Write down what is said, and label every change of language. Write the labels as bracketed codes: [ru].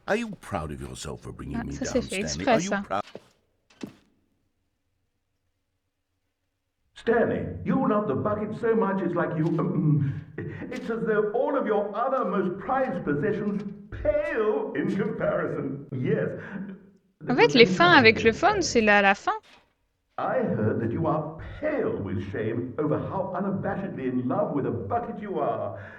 [en] Are you proud of yourself for bringing me down, Stanley? Are you proud? Stanley, you love the bucket so much it's like you... it's as though all of your other most prized possessions pale in comparison. Yes. [fr] En fait, les fins avec le phone, c'est là à la fin. [en] I heard that you are pale with shame over how unabashedly in love with a bucket you are.